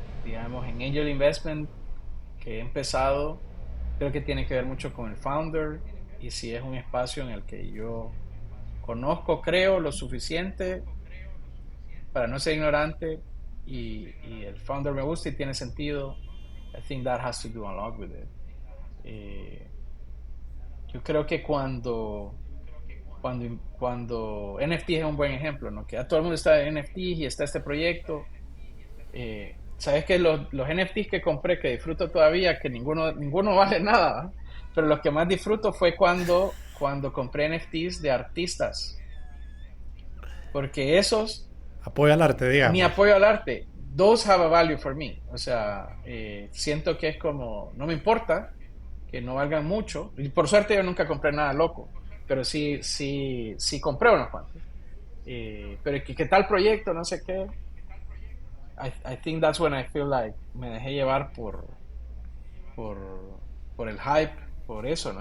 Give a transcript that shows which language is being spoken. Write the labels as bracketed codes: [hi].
[es] Digamos, en Angel Investment que he empezado, creo que tiene que ver mucho con el founder y si es un espacio en el que yo conozco, creo lo suficiente para no ser ignorante y el founder me gusta y tiene sentido. [en] I think that has to do a lot with it. [es] Eh, yo creo que cuando NFT es un buen ejemplo, ¿no? Que ya todo el mundo está en NFT y está este proyecto. Sabes que los NFTs que compré, que disfruto todavía, que ninguno vale nada, ¿va? Pero los que más disfruto fue cuando compré NFTs de artistas, porque esos, Apoyo al arte, mi digamos. apoyo al arte, [en] those have a value for me. [es] O sea, siento que es como, no me importa que no valgan mucho. Y por suerte yo nunca compré nada loco, pero sí compré unos cuantos. Pero ¿qué tal proyecto? No sé qué. [en] I think that's when I feel like [es] me dejé llevar por, por el hype, por eso, ¿no?